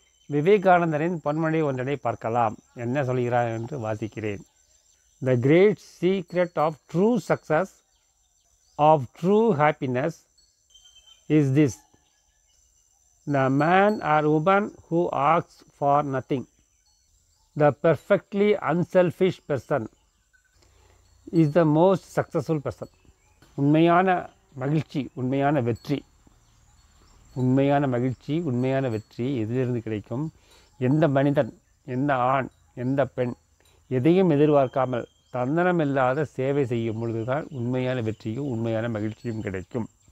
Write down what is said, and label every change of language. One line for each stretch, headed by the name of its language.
Tamil: விவேகானந்தரின் பொன்மொழி ஒன்றனை பார்க்கலாம். என்ன சொல்கிறார் என்று வாசிக்கிறேன்.
English: The great secret of true success, of true happiness is this: the man or woman who asks for nothing. The perfectly unselfish person is the most successful person.
Tamil: உண்மையான மகிழ்ச்சி, உண்மையான வெற்றி, உண்மையான மகிழ்ச்சி, உண்மையான வெற்றி எதிலிருந்து கிடைக்கும்? எந்த மனிதன், எந்த ஆண், எந்த பெண் எதையும் எதிர்பார்க்காமல் தன்னலமில்லாத சேவை செய்யும் பொழுதுதான் உண்மையான வெற்றியும் உண்மையான மகிழ்ச்சியும் கிடைக்கும்.